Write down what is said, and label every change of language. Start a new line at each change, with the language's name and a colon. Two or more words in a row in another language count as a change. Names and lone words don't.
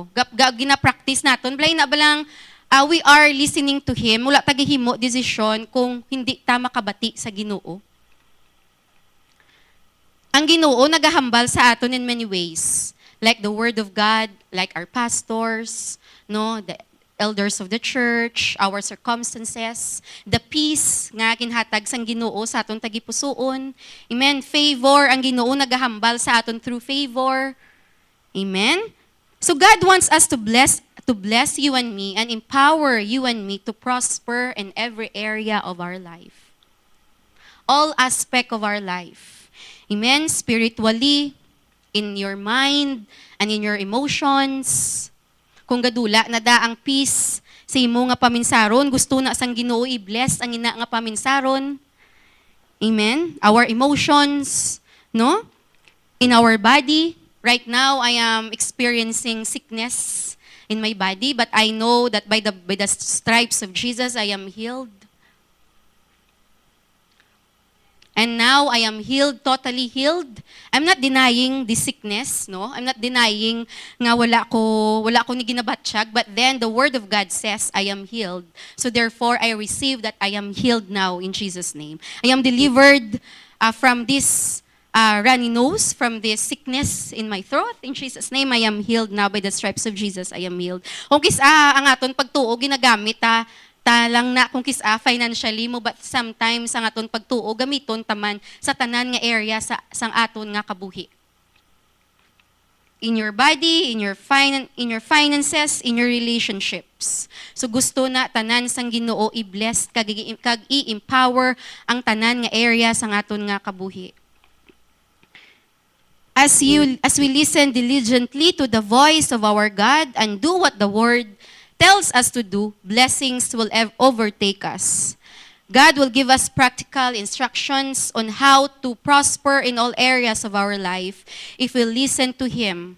Hiligaynon: Ginapractice naton blay na balang
English: we are listening to Him,
Hiligaynon: wala tagihimo desisyon kung hindi ta makabati sa Ginoo. Ang Ginoo nagahambal sa aton
English: in many ways, like the Word of God, like our pastors, no, the elders of the church, our circumstances, the peace
Hiligaynon: nga ginhatag sang Ginoo sa aton tagipusoon.
English: Amen.
Hiligaynon: Favor, ang Ginoo nagahambal sa aton through favor.
English: Amen. So God wants us to bless you and me and empower you and me to prosper in every area of our life. All aspect of our life. Amen? Spiritually, in your mind, and in your emotions.
Hiligaynon: Kung gadula, nada ang peace sa imo nga paminsaron, gusto na sang Ginoo i-bless ang ina nga paminsaron.
English: Amen? Our emotions, no? In our body. Right now, I am experiencing sickness in my body, but I know that by the stripes of Jesus, I am healed. And now I am healed, totally healed. I'm not denying the sickness, no? I'm not denying
Hiligaynon: nga wala ko ni ginabatsyag,
English: but then the word of God says I am healed. So therefore I receive that I am healed now in Jesus' name. I am delivered from this runny nose, from this sickness in my throat. In Jesus' name, I am healed now by the stripes of Jesus. I am healed.
Hiligaynon: Kung ang aton pagtuo ginagamit ta lang na kung financially mo,
English: but sometimes
Hiligaynon: ang aton pagtuo gamiton taman sa tanan nga area sang aton nga kabuhi.
English: In your body, in your finances, in your relationships.
Hiligaynon: So gusto na tanan sang Ginoo i-bless kag i-empower ang tanan nga area sang aton nga kabuhi.
English: As we listen diligently to the voice of our God and do what the Word tells us to do, blessings will overtake us. God will give us practical instructions on how to prosper in all areas of our life if we listen to Him.